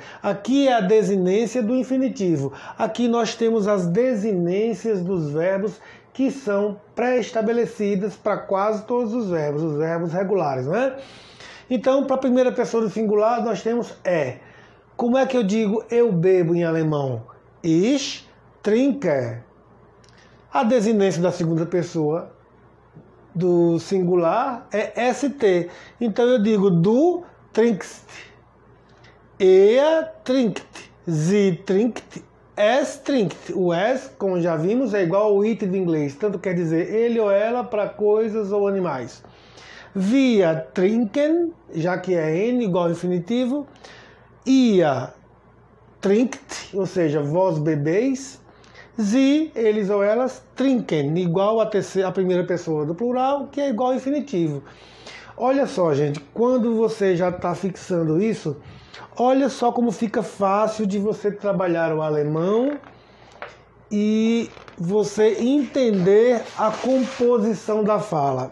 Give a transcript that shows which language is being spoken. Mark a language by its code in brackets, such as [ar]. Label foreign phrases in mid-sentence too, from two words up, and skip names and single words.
[pt] Aqui é a desinência do infinitivo. Aqui nós temos as desinências dos verbos que são pré-estabelecidas para quase todos os verbos regulares, não é? Então, para a primeira pessoa do singular, nós temos é. Como é que eu digo eu bebo em alemão? [de] Ich trinke. [pt] A desinência da segunda pessoa do singular é ST. Então eu digo [de] du trinkst, er trinkt, sie trinkt, es trinkt. [pt] O es, como já vimos, é igual ao it do inglês. Tanto quer dizer ele ou ela para coisas ou animais. [de] Wir trinken, [pt] já que é N igual ao infinitivo. [de] Ihr trinkt, [pt] ou seja, vós bebeis. Sie, eles ou elas, trinken, igual a primeira pessoa do plural, que é igual ao infinitivo. Olha só, gente, quando você já está fixando isso, olha só como fica fácil de você trabalhar o alemão e você entender a composição da fala.